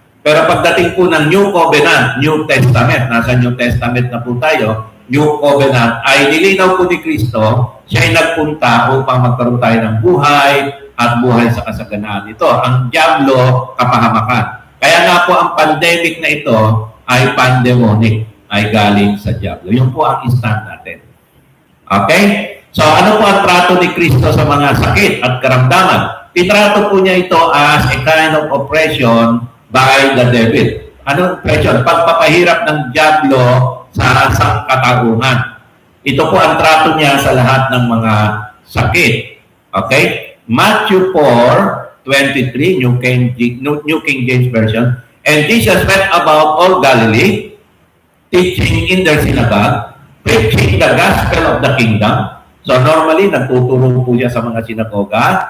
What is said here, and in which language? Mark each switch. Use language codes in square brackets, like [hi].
[tl] Pero pagdating po ng New Covenant, New Testament, nasa New Testament na po tayo, New Covenant, ay nilinaw po ni Kristo, siya ay nagpunta upang magkaroon tayo ng buhay at buhay sa kasaganaan. Ito, ang dyablo, kapahamakan. Kaya nga po ang pandemic na ito ay pandemonic, ay galing sa dyablo. Yun po ang stand natin. Okay? So, ano po ang trato ni Kristo sa mga sakit at karamdaman? Itrato po niya ito [en] as a kind of oppression by the devil. [tl] Anong oppression? Pagpapahirap ng dyablo sa sangkatauhan. Ito po ang trato niya sa lahat ng mga sakit. [en] Okay? Matthew 4:23, New King James Version. And Jesus went about all Galilee, teaching in their synagogue, preaching the gospel of the kingdom. [tl] So normally, nagtuturo po siya sa mga sinagoga.